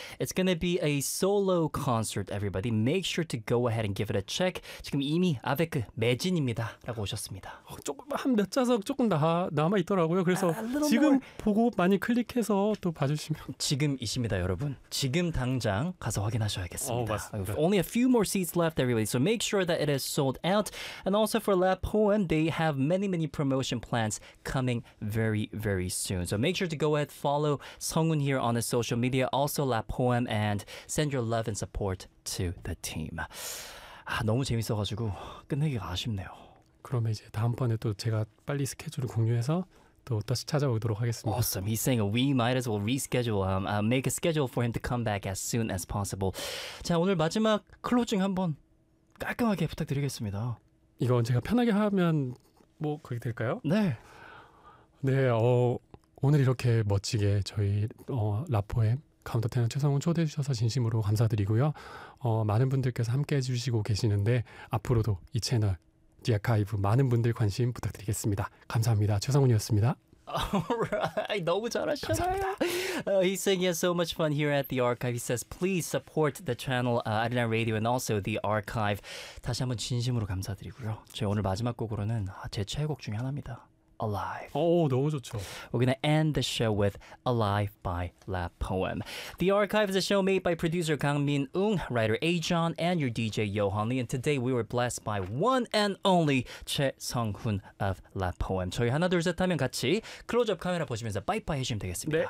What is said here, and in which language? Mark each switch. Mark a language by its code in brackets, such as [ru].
[en] It's going to be a solo concert, everybody. Make sure to go ahead and give it a check. [ko] 지금 이미 Avec 매진입니다. 라고 오셨습니다. 조금 한 몇 좌석 조금 남아있더라고요. 그래서 지금 more. 보고 많이 클릭해서 또 봐주시면. 지금이십니다, 여러분. 지금 당장 가서 확인하셔야겠습니다. 맞습니다. [en] Only a few more seats left, everybody. So make sure that it is sold out. And also for La Poem, they have many, many promotion plans coming very, very soon. So make sure to go ahead, follow 성훈 here on the social media, also La Poem, and send your love and support to the team. [ko] 아, 너무 재밌어가지고 끝내기가 아쉽네요. 그럼 이제 다음번에 또 제가 빨리 스케줄을 공유해서 또 다시 찾아오도록 하겠습니다. [en] Awesome. He's saying we might as well reschedule, make a schedule for him to come back as soon as possible. [ko] 자, 오늘 마지막 클로징 한번 깔끔하게 부탁드리겠습니다. 이건 제가 편하게 하면 뭐 그게 될까요? 네. 네, 오늘 이렇게 멋지게 저희 라포엠 카운터테너 최성훈 초대해 주셔서 진심으로 감사드리고요. 많은 분들께서 함께해 주시고 계시는데 앞으로도 이 채널 디아카이브 많은 분들 관심 부탁드리겠습니다. 감사합니다. 최성훈이었습니다. Alright, 너무 잘하셨어요. 감사합니다. [en] He's saying he has so much fun here at the archive. He says please support the channel Arena Radio and also the archive. [ko] 다시 한번 진심으로 감사드리고요. 제 오늘 마지막 곡으로는 제 최애곡 중에 하나입니다. [en] Alive. [ko] Oh, 너무 좋죠. [en] We're going to end the show with Alive by La Poem. The Archive is a show made by producer Kang Min-ung, writer A-John, and your DJ Yohan Lee. And today we were blessed by one and only 최성훈 of La Poem. [ko] 저희 하나 둘 셋 하면 같이 클로즈업 카메라 보시면서 바이바이 해주시면 되겠습니다.